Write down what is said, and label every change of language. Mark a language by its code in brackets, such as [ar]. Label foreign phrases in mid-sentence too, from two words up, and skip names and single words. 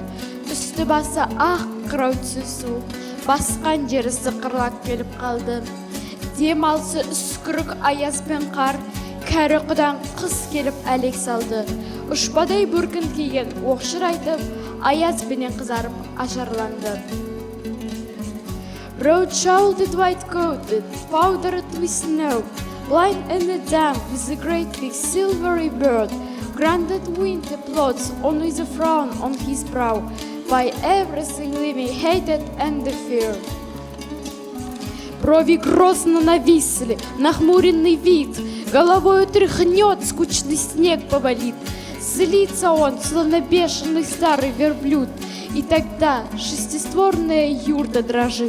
[kk] Үсті басы ақ қырау түсу, басқан жері сықырлап келіп қалды. Дем алсы үскірік аяз бен қар, кәрі құдан қыз келіп әлек салды. Ұшпадай бүркін киген оқшыр айтып, аяз бенен қызарып ажарланды. [en] Road shouldered white coated, powdered with snow, blind in the damp with a great big silvery bird, granted winter plots on with a frown on his brow, by everything living hated and feared. [ru] Брови грозно нависли, нахмуренный вид, головою тряхнет, скучный снег повалит. Злится он, словно бешеный старый верблюд, и тогда шестистворная юрта дрожит.